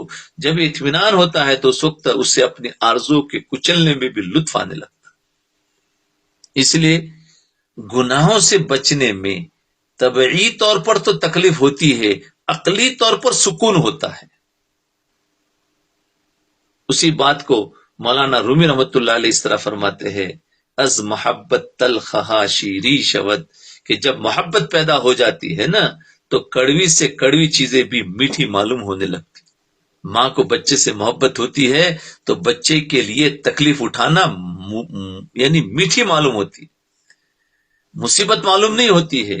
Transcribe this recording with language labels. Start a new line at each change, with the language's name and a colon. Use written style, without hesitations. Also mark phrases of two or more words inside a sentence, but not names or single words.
Urdu: جب اطمینان ہوتا ہے تو اس وقت اس سے اپنی آرزو کے کچلنے میں بھی لطف آنے لگتا. اس لیے گناہوں سے بچنے میں طبعی طور پر تو تکلیف ہوتی ہے، عقلی طور پر سکون ہوتا ہے. اسی بات کو مولانا رومی رحمۃ اللہ علیہ اس طرح فرماتے ہیں،
Persian: از محبت تلخہا شیری شود،
Urdu: کہ جب محبت پیدا ہو جاتی ہے نا تو کڑوی سے کڑوی چیزیں بھی میٹھی معلوم ہونے لگتی. ماں کو بچے سے محبت ہوتی ہے تو بچے کے لیے تکلیف اٹھانا یعنی میٹھی معلوم ہوتی، مصیبت معلوم نہیں ہوتی ہے.